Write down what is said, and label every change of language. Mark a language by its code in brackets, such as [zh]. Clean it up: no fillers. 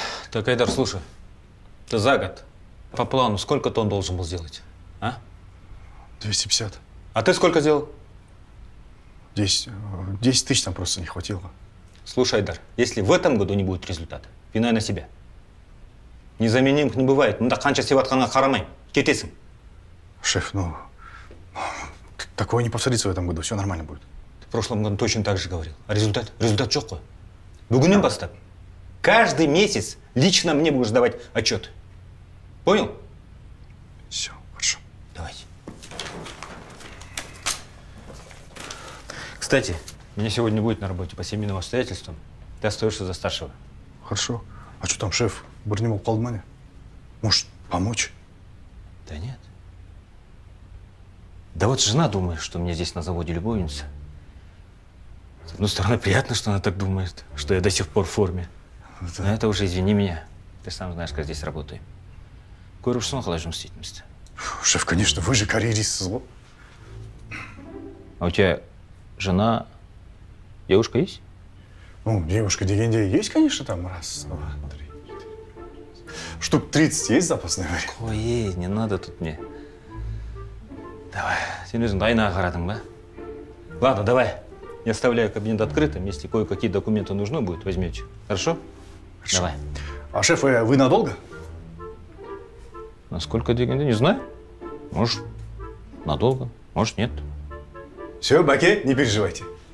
[ru] Так, Айдар, слушай, ты за год по плану сколько тонн должен был сделать, а? 250. А ты сколько сделал? 10 тысяч там просто не хватило. Слушай, Айдар, если в этом году не будет результата, вина на себя. Незаменимых не бывает. [kk] Мында қанша істеп жатқаныңа қарамай, кетесің. [ru] Шеф, ну, такое не повторится в этом году, все нормально будет. Ты в прошлом году точно так же говорил. А результат? [kk] Результат жоқ қой. Бүгіннен бастап. [ru] Каждый месяц лично мне будешь давать отчет. Понял? Все, хорошо. Давайте. Кстати, меня сегодня будет на работе по семейным обстоятельствам. Ты остаешься за старшего. Хорошо. А что там, шеф? Бурнемол Колдмане? Может, помочь? Да нет. Да вот жена думает, что у меня здесь на заводе любовница. С одной стороны, приятно, что она так думает, что я до сих пор в форме. Да. Но это уже извини меня. Ты сам знаешь, как здесь работаю. [kk] Көрушсың қалай жұмыс істейтінімізді. [ru] Шеф, конечно, вы же карьерист. А у тебя жена, девушка есть? Ну, девушка дегенде есть, конечно, там. Раз, два, три. штук 30 есть запасные варианты? Ой, не надо тут мне. Давай, [kk] сен өзің дайына қарадың ба? [ru] Ладно, давай. Я оставляю кабинет открытым. Если кое-какие документы нужны будут, возьмете. Хорошо? Давай. А шеф, вы надолго? Насколько дегенде, не знаю. Может, надолго, может, нет. Все, Баке, не переживайте.